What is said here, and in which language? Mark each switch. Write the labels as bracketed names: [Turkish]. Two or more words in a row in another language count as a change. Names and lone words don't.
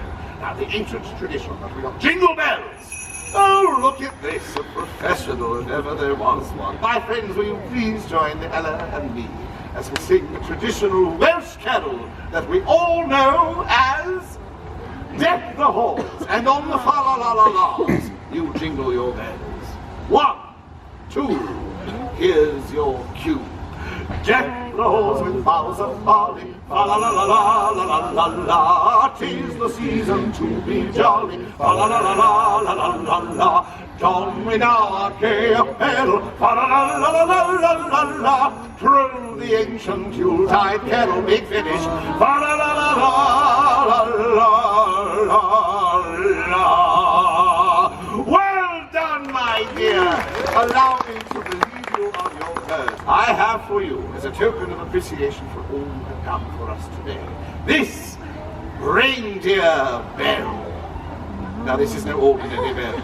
[English] Now, the ancient tradition that we got jingle bells. Oh, look at this, a professional if ever there was one. My friends, will you please join Ella and me as we sing the traditional Welsh carol that we all know as Deck the Halls, and on the fa-la-la-la-las, you jingle your bells. 1, 2, here's your cue. Deck the halls with boughs of barley, fa-la-la-la-la-la-la-la. 'Tis the season to be jolly, fa-la-la-la-la-la-la-la. John with our gay apparel, fa-la-la-la-la-la-la-la. Through the ancient Yuletide carol, big finish, fa-la-la-la-la-la-la. Well done, my dear. Allow me to relieve you of your burden. I have for you, as a token of appreciation for all who have come for us today, this reindeer bell. Now, this is no ordinary bell.